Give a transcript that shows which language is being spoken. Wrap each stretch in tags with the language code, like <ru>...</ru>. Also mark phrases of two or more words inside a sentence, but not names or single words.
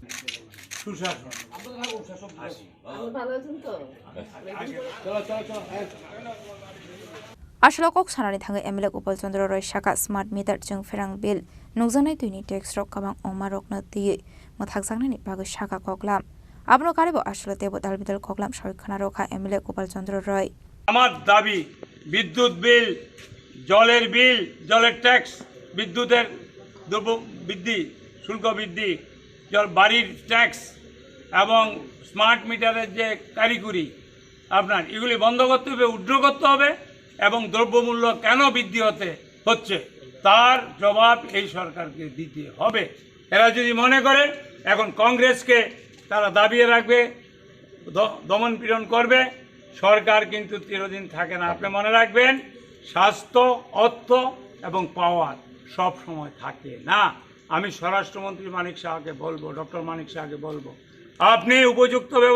<trp>Ashalokok Sanani Thangai MLA Gopal Chandra Roy Shaka</trp> <en>Smart Meter</en> <trp>Jung Ferang Bill Nungjanai Tuini Tax Rock Kabang Omarok na Ti Mothaksangnani Bagu Shaka Koklam Abno Karibo Ashalote Bodal Bidal Koklam Shoykhana Rokha MLA Gopal Chandra Roy</trp> <bn>আমার দাবি বিদ্যুৎ বিল জলের ট্যাক্স বিদ্যুতের দ্রব্য বৃদ্ধি শুল্ক বৃদ্ধি বাড়ির ট্যাক্স এবং</bn> <en>smart meter</en> <bn>যে কারিগরি আপনার এগুলি বন্ধ করতে হবে উদ্র করতে হবে এবং দ্রব্যমূল্য কেন বৃদ্ধি হচ্ছে তার জবাব এই সরকারকে দিতে হবে এরা যদি মনে করে এখন কংগ্রেসকে তারা দাবিয়ে রাখবে দমন পীড়ন করবে সরকার কিন্তু চিরদিন থাকে না আপনি মনে রাখবেন স্বাস্থ্য অর্থ এবং পাওয়ার সব সময় থাকে না আমি স্বরাষ্ট্রমন্ত্রী মানিক শাহকে বলবো ডক্টর মানিক শাহকে বলবো আপনি উপযুক্ত</bn>